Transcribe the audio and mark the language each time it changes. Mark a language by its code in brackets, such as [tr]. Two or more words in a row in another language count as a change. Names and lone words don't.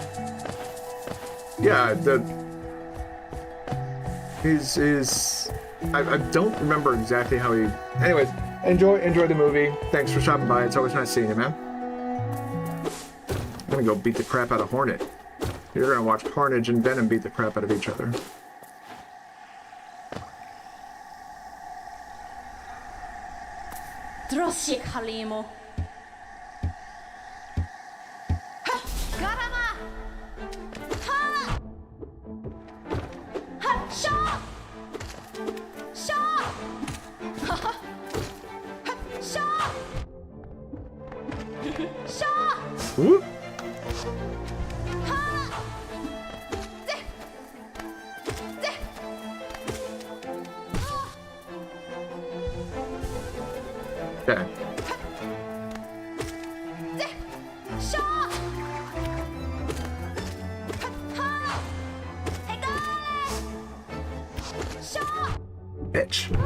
[en] Yeah, I don't remember exactly how he... Anyways, enjoy the movie. Thanks for stopping by. It's always nice seeing you, man. I'm gonna go beat the crap out of Hornet. You're gonna watch Carnage and Venom beat the crap out of each other. Droshik Halimo. Garama. Ha. Ha. Shaw. Shaw. Ha ha. Shaw. Shaw. Whoop. Okay. Bitch.